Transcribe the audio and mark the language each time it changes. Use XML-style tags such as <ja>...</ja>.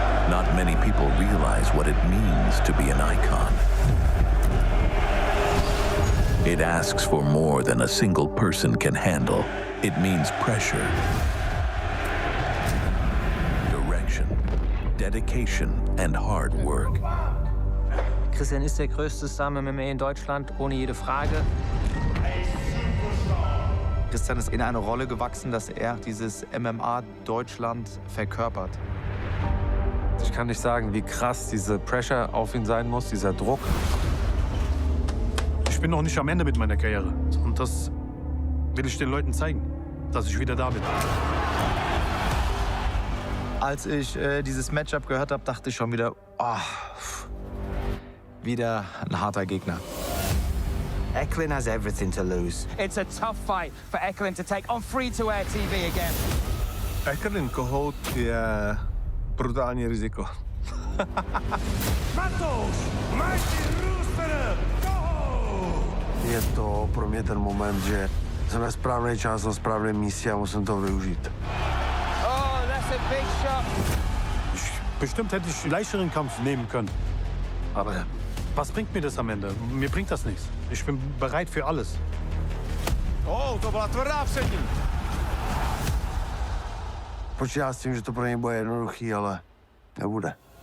<en>Not many people realize what it means to be an icon. It asks for more than a single person can handle. It means pressure, direction, dedication, and hard work.</en> <de>Christian ist der größte Star im MMA in Deutschland, ohne jede Frage. Christian ist in eine Rolle gewachsen, dass er dieses MMA Deutschland verkörpert. Ich kann nicht sagen, wie krass diese Pressure auf ihn sein muss, dieser Druck. Ich bin noch nicht am Ende mit meiner Karriere. Und das will ich den Leuten zeigen, dass ich wieder da bin. Als ich dieses Matchup gehört habe, dachte ich schon wieder, oh, wieder ein harter Gegner.</de> <en>Eckerlin has everything to lose. It's a tough fight for Eckerlin to take on free-to-air TV again.</en> <cs>Eckerlin Kohout je brutální riziko.</cs> <en>Matouš, Mighty Rooster! Go!</en> <cs>Je to pro mě ten moment, že jsem ve správný čas na správném místě a musím to využít.</cs> <en>Oh, that's a big shot.</en> <de>Bestimmt hätte ich einen leichteren Kampf nehmen können. Aber was bringt mir das am Ende? Mir bringt das nichts. Ich bin bereit für alles.</de> <cs>Oh, to byla tvrdá přední. Počítá s tím, že to pro něj bude jednoduchý, ale nebude.</cs>